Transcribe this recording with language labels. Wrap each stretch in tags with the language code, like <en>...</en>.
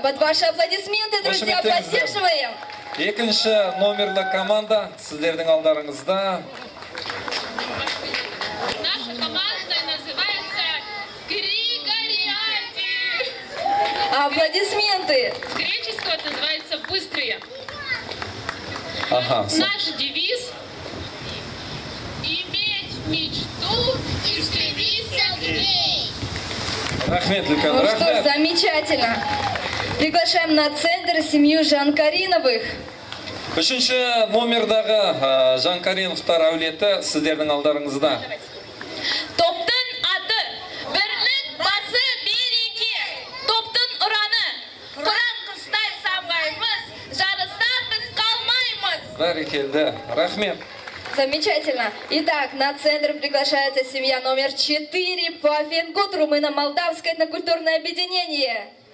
<ru>Под ваши аплодисменты, друзья, поддерживаем.</ru> <kk>Екінші номерлі команда сіздердің алдарыңызда.</kk> <ru>Наша команда называется Григориади. Аплодисменты. С греческого это называется быстрые. Ага. Наш девиз — иметь мечту и стремиться к ней.</ru> <kk>Рахмет, Люкан,</kk> <ru>Ну что,</ru> <kk>рахмет.</kk> <ru>замечательно. Приглашаем на центр семью Жанкариновых.</ru> <kk>Үшінші номердағы Жанкариновтар әулеті сіздердің алдарыңызда. Топтың аты бірлік басы береке. Топтың ұраны құран құстай самғаймыз, жарыста біз қалмаймыз. Бәрекелді, рахмет.</kk> <ru>Замечательно. Итак, на центр приглашается семья номер 4 по Фингут, румыно-молдавское этнокультурное объединение.</ru>